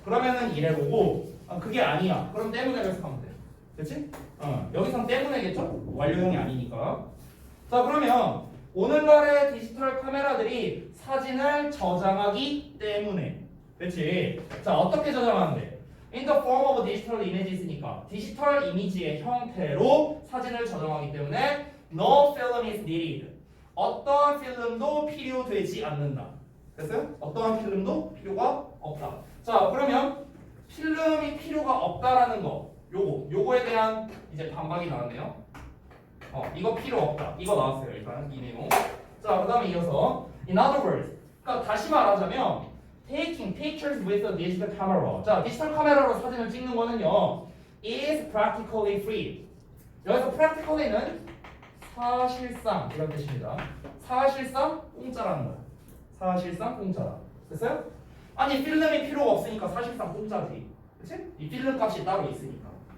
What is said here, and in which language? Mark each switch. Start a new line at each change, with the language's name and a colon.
Korean: 그러면은 이래로고 그게 아니야. 그럼 때문에로 해석하면 돼. 그렇지? 여기선 때문에겠죠? 완료형이 아니니까. 자, 그러면 오늘날의 디지털 카메라들이 사진을 저장하기 때문에 그렇지? 자, 어떻게 저장하는데?
English: In the form of digital images니까
Korean: 디지털 이미지의 형태로 사진을 저장하기 때문에
English: no film is needed.
Korean: 어떠한 필름도 필요되지 않는다. 됐어요? 어떠한 필름도 필요가 없다. 자, 그러면 필름이 필요가 없다라는 거 요거에 대한 이제 반박이 나왔네요. 이거 필요 없다. 이거 나왔어요. 일단 이 내용. 자, 그다음에 이어서
English: in other words.
Korean: 그러니까 다시 말하자면
English: taking pictures with a digital camera.
Korean: 자, 디지털 카메라로 사진을 찍는 거는요.
English: is practically free.
Korean: 여기서 practically는 사실상 이런 뜻입니다. 사실상 공짜라는 거야. 사실상 공짜다. 됐어요? 아니 필름이 필요가 없으니까 사실상 공짜지. 그치? 이 필름 값이 따로 있으니까.